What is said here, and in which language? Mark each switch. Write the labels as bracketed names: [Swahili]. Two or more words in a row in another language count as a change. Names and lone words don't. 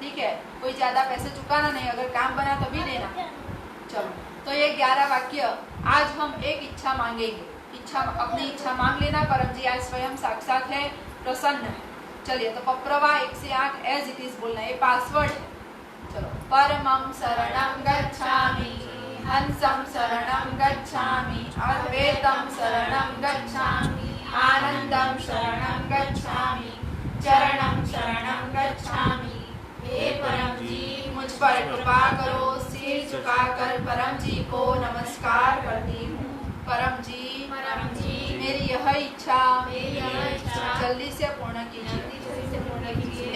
[Hindi] ठीक है, कोई ज्यादा पैसे चुकाना नहीं, अगर काम बना तभी देना। चलो, तो ये 11 वाक्य आज हम एक इच्छा मांगेंगे। अपनी इच्छा मांग लेना। परम जी आज स्वयं साक्षात है, प्रसन्न है। चलिए, तो पप्रवा 1 से 8 [English] as it is [Hindi] बोलना, ये पासवर्ड है। चलो, [Sanskrit] परमं शरणं गच्छामि, हंसं शरणं गच्छामि, अद्वैतं शरणं गच्छामि, आनंदं शरणं गच्छामि, चरणं शरणं गच्छामि। [Hindi] हे परम जी, मुझ पर कृपा करो। सिर झुकाकर परम जी को नमस्कार करती हूँ। परम जी, मेरी यह इच्छा जल्दी से पूर्ण कीजिए।